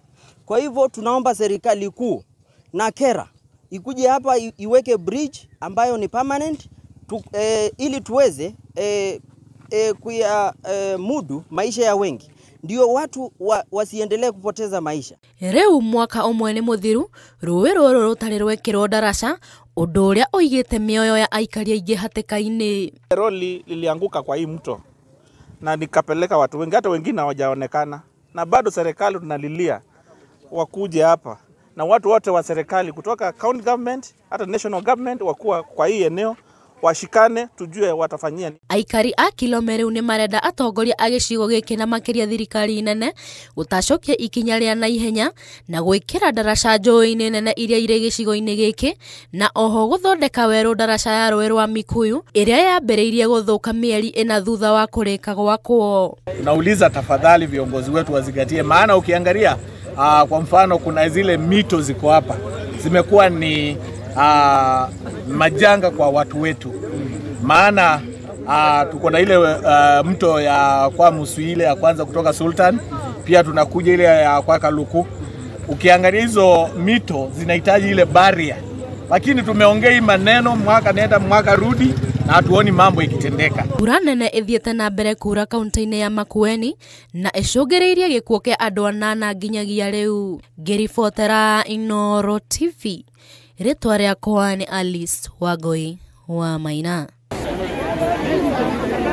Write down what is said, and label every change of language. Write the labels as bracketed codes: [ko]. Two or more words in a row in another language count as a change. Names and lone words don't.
[sw] Kwa hivyo tunaomba serikali kuu na kera ikuje hapa iweke bridge ambayo ni permanent ili tuweze mudu maisha ya wengi, ndio watu wasiendelee kupoteza maisha. [ki] Rĩu mwaka ũmwe nĩ mũthiru rũĩ rũrũ rũtarĩ rwekĩrwo ndaraca, ũndũ ũrĩa ũigĩte mĩoyo ya aikari aingĩ hatĩka-inĩ. [sw] Roli lilianguka kwa hii mto na nikapeleka watu wengi, hata wengine hawajaonekana, na bado serikali tunalilia wakuje hapa na watu wote wa serikali kutoka [en] county government [sw] hata [en] national government [sw] wakuwa kwa hii eneo washikane tujue watafanyia. [ki] Aikari a Kilomeru nĩ marenda atongoria a gĩcigo gĩkĩ na makĩria thirikari nene gũtacokia ikinya rĩa naihenya na gwĩkĩra ndaraca njũĩ-inĩ nene iria irĩ gĩcigo-inĩ gĩkĩ, na oho gũthondeka werũ ndaraca ya rũĩ rwa Mikuyu ĩrĩa yambĩrĩirie gũthũka mĩeri 4 thutha wa kũrĩka gwakwo. [sw] Nauliza tafadhali viongozi wetu wazingatie, maana ukiangalia kwa mfano kuna zile mito ziko hapa zimekuwa ni majanga kwa watu wetu, maana tuko na ile mto ya kwa Muswi ile ya kwanza kutoka Sultan, pia tunakuja ile ya kwa Kaluku. Ukiangalia hizo mito zinahitaji ile barrier, lakini tumeongea hii maneno mwaka nenda mwaka rudi na hatuoni mambo ikitendeka. [ki] Mbura nene ĩthiĩte na mbere kura kaunti-inĩ ya Makueni na ĩcũngĩrĩirie gĩkuũ kĩa andũ 8 nginyagia rĩu. Ngĩribotera Inooro TV, rĩtwa rĩakwa nĩ Alice Wangui wa Maina.